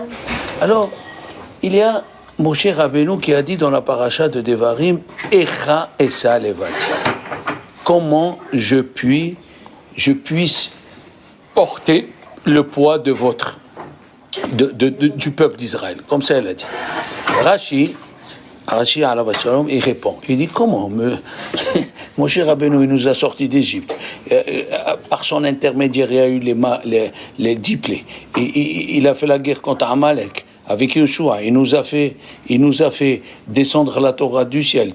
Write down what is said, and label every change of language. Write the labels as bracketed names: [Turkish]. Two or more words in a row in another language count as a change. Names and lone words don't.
[French] Alors, il y a Moshe Rabbeinu qui a dit dans la paracha de Devarim [Hebrew] איכה אשא לבדי. [French] Comment je puisse porter le poids de du peuple d'Israël. Comme ça, elle a dit. Rashi [Hebrew] עליו השלום, [French] il répond. Il dit comment Moshe Rabbeinu il nous a sortis d'Égypte. Par son intermédiaire, il y a eu les 10 plaies. Il a fait la guerre contre Amalek. Avec Yeshua, il nous a fait descendre la Torah du ciel.